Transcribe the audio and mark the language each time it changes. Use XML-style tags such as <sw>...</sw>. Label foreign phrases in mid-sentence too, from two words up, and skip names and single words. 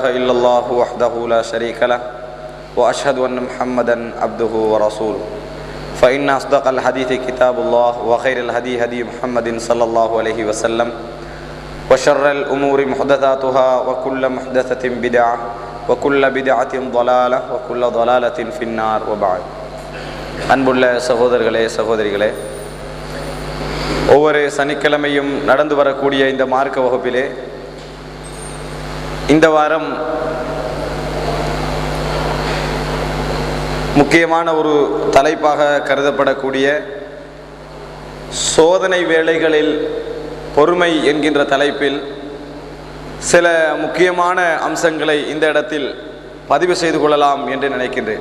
<ar>إلا الله وحده لا شريك له وأشهد أن محمدا عبده ورسوله فإن أصدق الحديث كتاب الله وخير الهدي هدي محمد صلى الله عليه وسلم وشر الأمور محدثاتها وكل محدثة بدعة وكل بدعة ضلالة وكل ضلالة في النار وبعد</ar> <ta>அன்புள்ள சகோதரர்களே சகோதரிகளே, ஒவ்வொரு சனிக்கிழமையும் நடந்து வரக்கூடிய இந்த மார்க்க வகுப்பிலே இந்த வாரம் முக்கியமான ஒரு தலைப்பாக கருதப்படக்கூடிய சோதனை வேளைகளில் பொறுமை என்கின்ற தலைப்பில் சில முக்கியமான அம்சங்களை இந்த இடத்தில் பதிவு செய்து கொள்ளலாம் என்று நினைக்கின்றேன்.</ta>